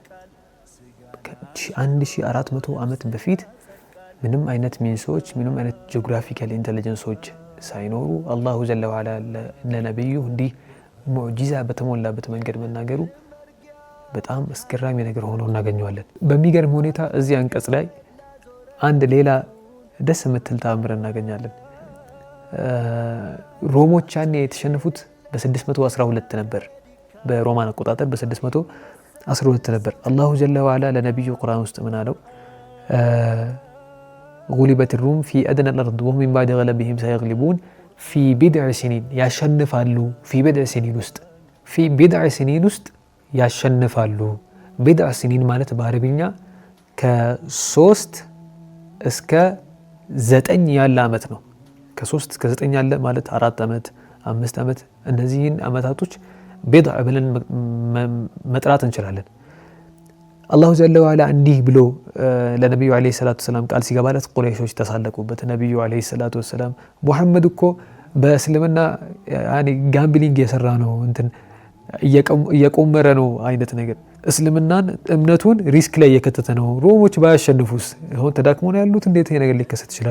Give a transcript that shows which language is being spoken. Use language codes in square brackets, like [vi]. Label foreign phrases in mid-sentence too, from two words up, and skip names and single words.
[am] 1400 ዓመት በፊት ምንም አይነት ሚንሶች ምንም አይነት [en] geographical intelligences [am] ሳይኖሩ [ar] الله جل وعلا [am] ለነብዩ እንዲህ ሙዕጂዛ በተሞላበት መንገድ መናገሩ በጣም አስገራሚ ነገር ሆኖ እናገኘዋለን። በሚገርም ሁኔታ እዚህ አንቀጽ ላይ አንድ ሌላ ደስ የምትል ተአምር እናገኛለን። ሮሞች ያኔ የተሸነፉት በ612 ነበር። በሮማን አቆጣጠር በ612 ነበር። [ar] الله جل وعلا [am] ለነብዩ ቁርአን ውስጥ ምን አለው? [ar] غلبت الروم في أدنى الأرض وهم من بعد غلبهم سيغلبون في بضع سنين ያሸንፋሉ في بضع سنين ውስጥ في بضع سنين [am] ውስጥ ያሸንፋሉ [ar] بضع سنين [am] ማለት በአረብኛ ከ3 እስከ 9 ያለ አመት ነው። ከ3 እስከ 9 ያለ ማለት 4 አመት 5 አመት እነዚህን አመታቶች بضع ብለን መጥራት እንችላለን። [ar] الله جل وعلا [am] እንዲህ ብሎ ለነብዩ [ar] عليه الصلاة السلام [am] ቃል ሲገባለት ቁረይሾች ተሳለቁበት። ነብዩ [ar] عليه الصلاة السلام [am] ሙሐመድ እኮ በእስልምና ያኒ ጋምብሊንግ የሰራ ነው እንትን እየቆመረ ነው አይነት ነገር እስልምናን እምነቱን ሪስክ ላይ የከተተ ነው። ሮሞች ባያሸንፉስ አሁን ተዳክሞ ነው ያሉት እንዴት ይሄ ነገር ሊከሰት ይችላል?